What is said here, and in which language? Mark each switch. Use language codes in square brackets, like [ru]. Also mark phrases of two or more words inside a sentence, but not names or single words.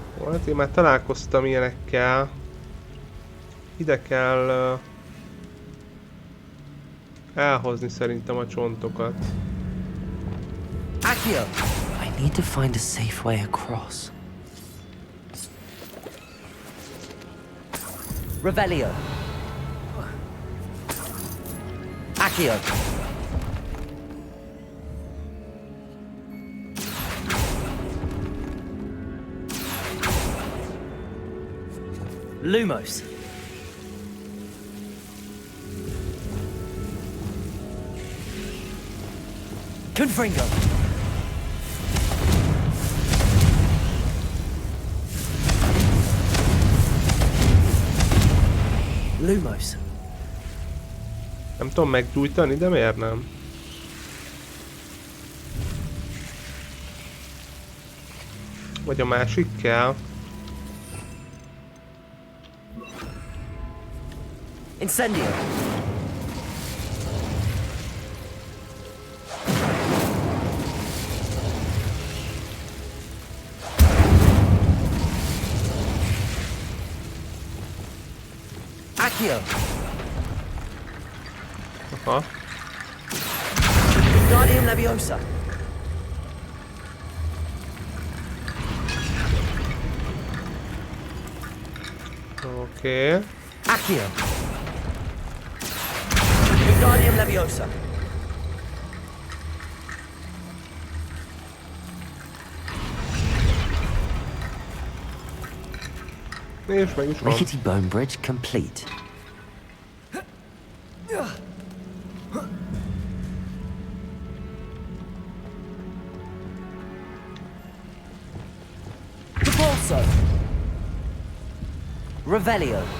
[hu] Hát én már találkoztam ilyenekkel. Ide kell elhozni szerintem a csontokat. Accio! [en] I need to find a safe way across. [hu] Revelio. Accio. Lumos. Confringo. Lumos. Nem tudom meggyújtani, de miért nem? Vagy a másik kell? Incendio. Accio. Aha. Guardian Leviosa. Oké. Accio. Guardian Leviosa. És meg is van. [en] Rickety bone bridge complete. [hu] Propulso. Revelio.